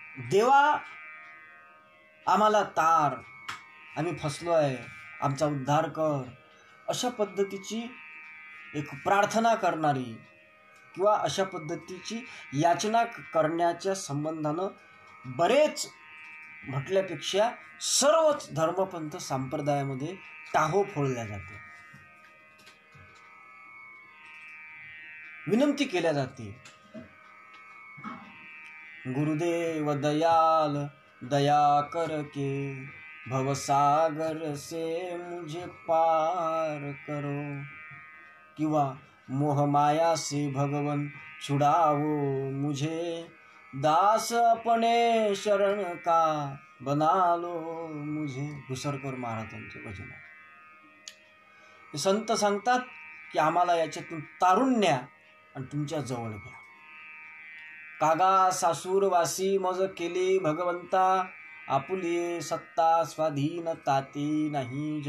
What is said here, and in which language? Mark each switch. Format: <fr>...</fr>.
<mr>देवा आम्हाला तार, आम्ही फसलो आहे, आमचा उद्धार कर, अशा पद्धतीची एक प्रार्थना करणारी किंवा अशा पद्धतीची याचना करण्याच्या संबंधानं बरेच म्हटल्यापेक्षा सर्वच धर्मपंथ संप्रदायामध्ये टाहो फोडल्या जाते, विनंती केल्या जाते.</mr> <hi>गुरुदेव दयाल दया करके भवसागर से मुझे पार करो, किंवा मोह माया से भगवन छुड़ाओ मुझे, दास अपने शरण का बना लो मुझे.</hi> <mr>घुसरकर महाराजांचे भजन आहे. संत सांगतात की आम्हाला याच्यातून तारून न्या आणि तुमच्या जवळ घ्या. कागा सासूरवासी मज केले भगवंता, आपुले सत्ता स्वाधीन ताते नाही.</mr>